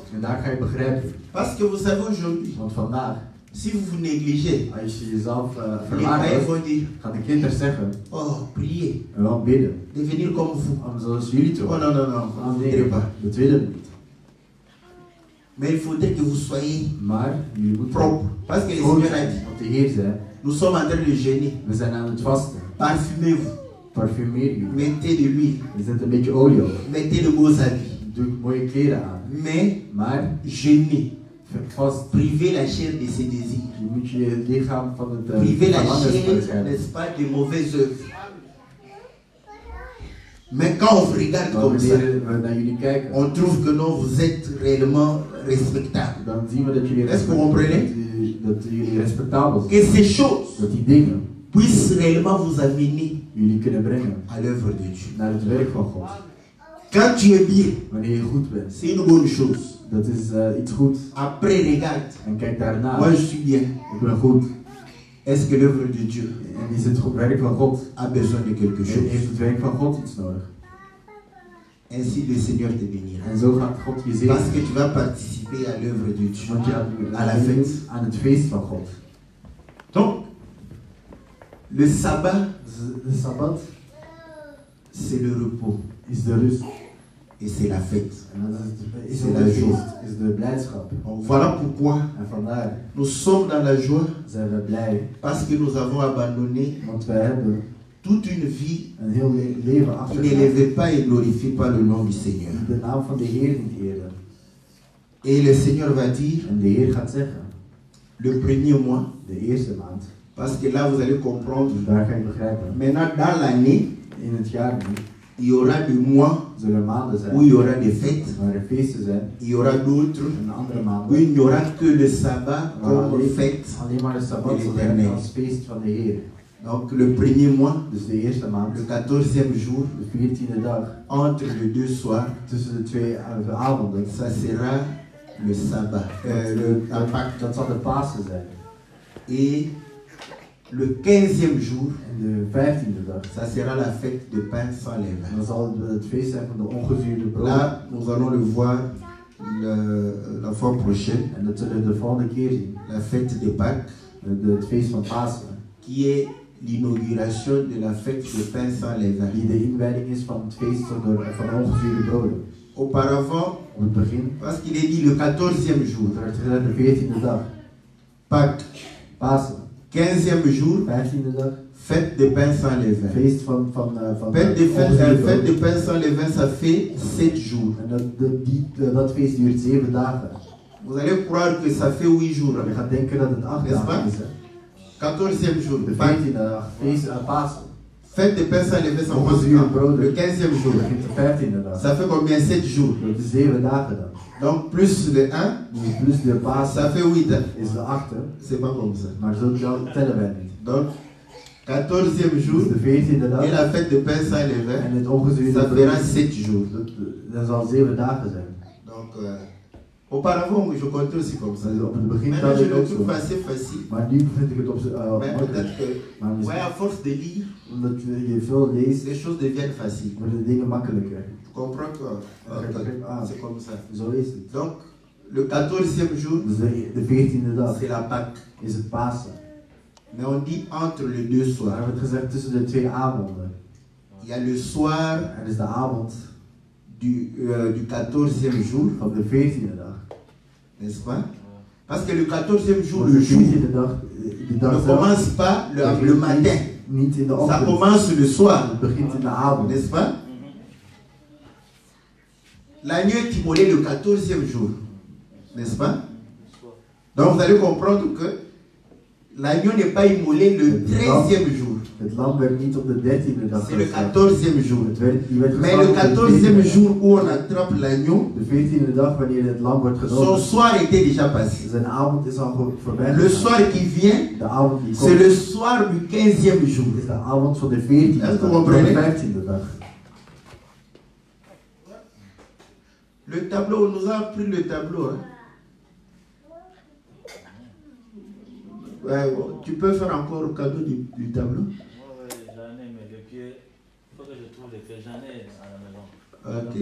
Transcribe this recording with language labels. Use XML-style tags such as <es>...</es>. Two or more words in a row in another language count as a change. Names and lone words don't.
<nl>En daar ga je begrijpen.</nl> <fr>Parce que vous savez aujourd'hui,</fr> <nl>Want vandaag,</nl> <fr>si vous vous négligez,</fr> <nl>als je jezelf</nl> <fr>les païens</fr> <nl>verwaardigt,</nl> <fr>vont dire,</fr> <nl>gaan de kinderen zeggen,</nl> <fr>oh, priez,</fr> <nl>we gaan bidden.</nl> <fr>devenir comme vous.</fr> <nl>Om zoals jullie te Oh worden.</nl> <fr>non, non, non, vous ne</fr> <nl>Nee,</nl> <fr>voudrez pas.</fr> <nl>dat willen we niet.</nl> <fr>Mais il faudrait que vous soyez</fr> <nl>Maar jullie moeten</nl> <fr>propre. Parce que le</fr> <nl>schoon</nl> <fr>Seigneur a</fr> <nl>zijn.</nl> <fr>dit,</fr> <nl>Want de Heer zei,</nl> <fr>nous sommes en train de jeûner.</fr> <nl>we zijn aan het vasten.</nl> <fr>Parfumez-vous,</fr> <nl>Parfumeer je.</nl> <fr>mettez de l'huile,</fr> <nl>Er zit een beetje olie op.</nl> <fr>mettez de beaux habits.</fr> <nl>Doe mooie kleren aan.</nl> <fr>Mais</fr> <nl>Maar</nl> <fr>jeûnez,</fr> <nl>vast.</nl> <fr>privez la chair de ses désirs.</fr> <nl>Je moet je lichaam van het</nl> <fr>Privez la</fr> <nl>verlangens</nl> <fr>chair,</fr> <nl>beschermen.</nl> <fr>n'est-ce pas, de mauvaises œuvres. Mais quand on vous regarde</fr> <nl>Maar</nl> <fr>comme ça,</fr> <nl>wanneer we naar jullie kijken,</nl> <fr>on trouve que non, vous êtes réellement respectable.</fr> <nl>dan zien we dat jullie,</nl> <fr>Est-ce que vous comprenez?</fr> <nl>dat jullie respectabel zijn.</nl> <fr>Que ces choses</fr> <nl>Dat die dingen</nl> <fr>puissent réellement vous amener</fr> <nl>jullie kunnen brengen</nl> <fr>à l'œuvre de Dieu.</fr> <nl>naar het werk van God.</nl> <fr>Quand tu es bien,</fr> <nl>Wanneer je goed bent,</nl> <fr>c'est une bonne chose.</fr> <nl>dat is iets goeds.</nl> <fr>Après, regarde,</fr> <nl>En kijk daarna.</nl> <fr>moi je suis bien.</fr> <nl>Ik ben goed.</nl> <fr>Est-ce que l'œuvre de Dieu</fr> <nl>En is het werk van God?</nl> <fr>a besoin de quelque chose?</fr> <nl>Heeft het werk van God iets nodig?</nl> <fr>Ainsi le Seigneur te bénira.</fr> <nl>En zo gaat God je</nl> <fr>Parce</fr> <nl>zegenen.</nl> <fr>que tu vas participer à l'œuvre de Dieu.</fr> <nl>Want je gaat</nl> <fr>À la fête.</fr> <nl>aan het feest van God.</nl> <fr>Donc, le sabbat,</fr> <nl>De Sabbat</nl> <fr>c'est le repos</fr> <nl>is de rust.</nl> <fr>et c'est la fête.</fr> <nl>En dat is</nl> <fr>C'est</fr> <nl>ook</nl> <fr>la</fr> <nl>de</nl> <fr>joie.</fr> <nl>feest, is de blijdschap.</nl> <fr>Donc, voilà pourquoi</fr> <nl>En vandaar</nl> <fr>nous sommes dans la joie,</fr> <nl>zijn we blij.</nl> <fr>parce que nous avons abandonné</fr> <nl>Want wij hebben</nl> <fr>toute une vie</fr> <nl>een heel leven</nl> <fr>qui</fr> <nl>achtergelaten.</nl> <fr>n'élevait pas et glorifie pas le nom du Seigneur.</fr> <nl>Die de naam van de Heer niet eerden.</nl> <fr>Et le Seigneur va dire,</fr> <nl>En de Heer gaat zeggen,</nl> <fr>le premier mois,</fr> <nl>de eerste maand.</nl> <fr>parce que là vous allez comprendre,</fr> <nl>Dus daar ga je begrijpen.</nl> <fr>maintenant dans l'année,</fr> <nl>In het jaar nu</nl> <fr>il y aura des mois</fr> <nl>zullen maanden zijn</nl> <fr>où il y aura des fêtes,</fr> <nl>waar er feesten zijn.</nl> <fr>il y aura d'autres</fr> <nl>En andere</nl> <fr>où</fr> <nl>maanden</nl> <fr>il n'y aura que le sabbat</fr> <nl>waar</nl> <fr>comme fête.</fr> <nl>alleen maar de Sabbat zal zijn als feest van de Heer.</nl> <fr>Donc le premier mois,</fr> <nl>Dus de eerste maand,</nl> <fr>le 14e jour,</fr> <nl>de 14e dag,</nl> <fr>entre les deux soirs,</fr> <nl>tussen de twee avonden,</nl> <fr>ça sera le sabbat, la Pâque.</fr> <nl>dat zal de Pasen zijn.</nl> <fr>Et le 15e jour,</fr> <nl>En de 15e dag,</nl> <fr>ça sera la fête de pain sans levain.</fr> <nl>dan zal het feest zijn van de ongezuurde brood.</nl> <fr>Là, nous allons le voir la fois prochaine,</fr> <nl>En dat zullen we de volgende keer zien.</nl> <fr>la fête de Pâques,</fr> <nl>Het feest van Pasen.</nl> <fr>qui est l'inauguration de la fête de pain sans levain.</fr> <nl>Die de inwijding is van het feest van ongezuurde broden.</nl> <fr>Auparavant,</fr> <nl>Op het begin,</nl> <fr>parce qu'il est dit le 14e jour,</fr> <nl>het werd gezegd de 14e dag.</nl> <fr>Pâques,</fr> <nl>Pasen,</nl> <fr>15e jour,</fr> <nl>15e dag.</nl> <fr>fête de pain sans levain.</fr> <nl>Feest van</nl> <fr>Fête de</fr> <nl>ongezuurde</nl> <fr>pain sans levain, ça fait 7 jours.</fr> <nl>En dat feest duurt 7 dagen.</nl> <fr>Vous allez croire que ça fait 8 jours.</fr> <nl>Je gaat denken dat het 8</nl> <fr>N'est-ce</fr> <nl>dagen</nl> <fr>pas?</fr> <nl>is. Hè?</nl> <fr>14e jour,</fr> <nl>De</nl> <fr>Pâques.</fr> <nl>14e dag, feest Pasen.</nl> <fr>Fête de pain sans levain, ça</fr> <nl>Ongezuurde</nl> <fr>commence quand?</fr> <nl>broden.</nl> <fr>Le 15e jour.</fr> <nl>begint de 15e dag.</nl> <fr>Ça fait combien? 7 jours.</fr> <nl>Dat is 7 dagen dan.</nl> <fr>Donc plus le 1,</fr> <nl>Dus plus de Pasen</nl> <fr>ça fait 8. Hein?</fr> <nl>is de 8e.</nl> <fr>C'est pas comme ça.</fr> <nl>Maar zo tellen wij niet.</nl> <fr>Donc 14e jour</fr> <nl>Dus de 14e dag</nl> <fr>et la fête de pain sans</fr> <nl>en</nl> <fr>levain,</fr> <nl>het ongezuurde</nl> <fr>ça</fr> <nl>brood.</nl> <fr>fera 7 jours.</fr> <nl>Dat zal 7 dagen zijn.</nl> <fr>Donc auparavant, je comptais aussi comme ça.</fr> <nl>Dus op het begin</nl> <fr>Maintenant,</fr> <nl>dat</nl> <fr>je</fr> <nl>ik</nl> <fr>le</fr> <nl>ook</nl> <fr>trouve</fr> <nl>zo.</nl> <fr>assez facile.</fr> <nl>Maar nu vind ik het op</nl> <fr>Mais peut-être que,</fr> <nl>Maar</nl> <fr>ouais, à force de lire,</fr> <nl>omdat je veel leest,</nl> <fr>les choses deviennent faciles.</fr> <nl>worden dingen makkelijker.</nl> <fr>Tu comprends quoi? C'est comme ça.</fr> <nl>Zo is het.</nl> <fr>Donc, le 14e jour,</fr> <nl>Dus de 14e dag</nl> <fr>c'est la Pâque.</fr> <nl>is het Pasen.</nl> <fr>Mais on dit entre les deux</fr> <nl>We</nl> <fr>soirs.</fr> <nl>hebben het gezegd tussen de twee avonden.</nl> <fr>Il y a le soir</fr> <nl>Er is de avond</nl> <fr>du 14e jour,</fr> <nl>van de 14e dag.</nl> <fr>n'est-ce pas? Parce que le 14e jour,</fr> <nl>Want</nl> <fr>le</fr> <nl>de</nl> <fr>jour,</fr> <nl>14e dag, die</nl> <fr>ne</fr> <nl>dag zelf,</nl> <fr>commence pas le matin.</fr> <nl>niet in de</nl> <fr>Ça</fr> <nl>ochtend.</nl> <fr>commence le soir,</fr> <nl>Het begint in de avond.</nl> <fr>n'est-ce pas? l'agneau est immolé le 14e jour. N'est-ce pas? Donc vous allez comprendre que l'agneau n'est pas immolé le 13e jour.</fr> <nl>Het lam werd niet op de 13e dag</nl> <fr>C'est le</fr> <nl>geslacht.</nl> <fr>14e jour.</fr> <nl>Die werd</nl> <fr>Mais le</fr> <nl>geslacht op de 14e</nl> <fr>14e jour où on attrape l'agneau,</fr> <nl>De 14e dag wanneer het lam wordt</nl> <fr>son</fr> <nl>genomen.</nl> <fr>soir était déjà passé.</fr> <nl>Zijn avond is al voorbij.</nl> <fr>Le soir qui vient,</fr> <nl>De avond die</nl> <fr>c'est</fr> <nl>komt</nl> <fr>le soir du 15e jour.</fr> <nl>is de avond van de 14e</nl> <fr>Est-ce que</fr> <nl>dag.</nl> <fr>vous</fr> <nl>Van de</nl> <fr>comprenez?</fr> <nl>15e dag.</nl> <fr>Le tableau, on nous a pris le tableau. Hein? Ouais, bon, tu peux faire encore le cadeau du tableau? Oui, j'en ai, mais les pieds, il faut que je trouve les pieds, j'en ai à la maison.</fr>